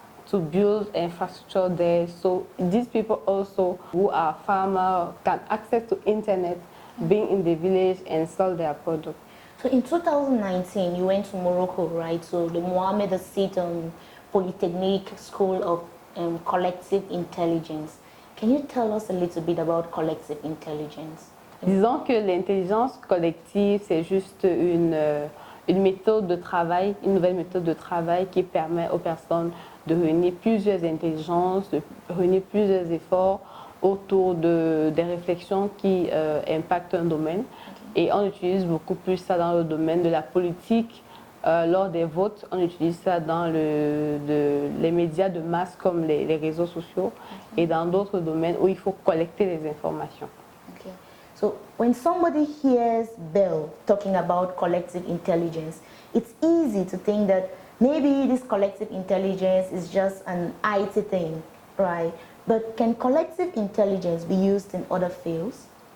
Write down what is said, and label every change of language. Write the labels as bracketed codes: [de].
[en] to build infrastructure there. So these people also who are farmers can access to internet, being in the village and sell their product. So in 2019, you went to Morocco, right? So the Mohammed VI Polytechnic School of Collective Intelligence. Can you tell us a little bit about collective intelligence? [fr] Disons que l'intelligence collective, c'est juste une méthode de travail, une nouvelle méthode de travail qui permet aux personnes de réunir plusieurs intelligences, de réunir plusieurs efforts autour des réflexions qui impactent un domaine. Okay. Et on utilise beaucoup plus ça dans le domaine de la politique. Lors des votes, on utilise ça dans les médias de masse comme les réseaux sociaux, okay. Et dans d'autres domaines où il faut collecter les informations. [en] Okay. So when somebody hears Bell talking about collective intelligence, it's easy to think that maybe this collective intelligence is just an IT thing, right? But can collective intelligence be used in other fields?